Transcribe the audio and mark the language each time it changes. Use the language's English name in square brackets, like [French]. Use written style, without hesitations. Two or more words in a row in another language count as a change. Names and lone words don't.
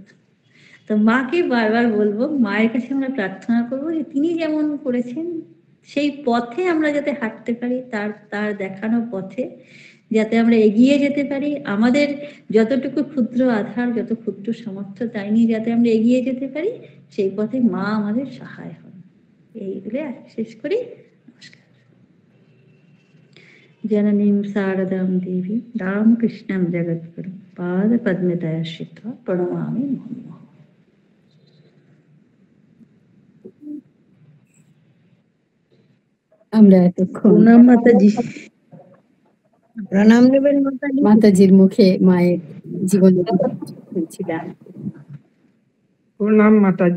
[Bangla] তো মাকে বারবার বলবো, মায়ের কাছে আমরা প্রার্থনা করবো যে তিনি যেমন করেছেন সেই পথে আমরা যাতে হাঁটতে পারি, তার দেখানো পথে যাতে আমরা এগিয়ে যেতে পারি, আমাদের যতটুকু ক্ষুদ্র আধার, যত ক্ষুদ্র সামর্থ্য, তাই নিয়ে যাতে আমরা এগিয়ে যেতে পারি, সেই পথে মা আমাদের সহায় হন। এই বলে শেষ করি। নমস্কার। [Sanskrit] जननीं शारदां देवी रामकृष्णं जगद्गुरुं पादपद्मे दयाश्रित्वा प्रणमामि मुहुर्मुहुः। [Bangla] আমরা এতক্ষণ প্রণাম মাতাজি। প্রণাম নেবেন মাতাজির মুখে মায়ের জীবনে শুনছিলাম। প্রণাম মাতাজি।